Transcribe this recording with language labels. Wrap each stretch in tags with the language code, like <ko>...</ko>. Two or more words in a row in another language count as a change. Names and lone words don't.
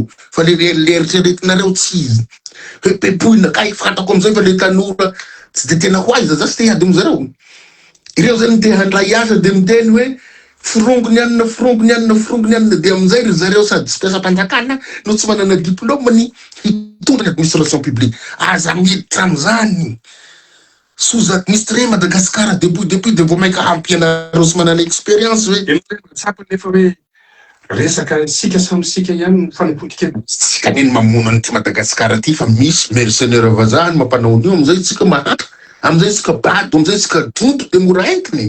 <mg>Fa le eritreretinareo tsy izy. Hoe pepoina kay fantako amizay fa le tanora tsy de tena ho aiza za tsy te hiady amizareo. Ireo zany te handray asa de miteny hoe frongony anina de amizay ry zareo sady tsy mpiasa-panjakana no tsy manana diplôme ny hitondra ny</mg> <fr>administration publique.</fr> <mg>Aza miditra amizany.</mg> <fr>Sous-administré Madagascar depuis</fr> <mg>de vao maika hampianareo sy manana expérience hoe. Tsapa nefa hoe resaka sika samy sika ihany fanapotika. Sika neny mamono an'ity Madagascar ty fa misy mercenaire vazaha mampanao an'io amizay tsika mahatra, amizay tsika bado, amizay tsika donto de mora entiny.</mg>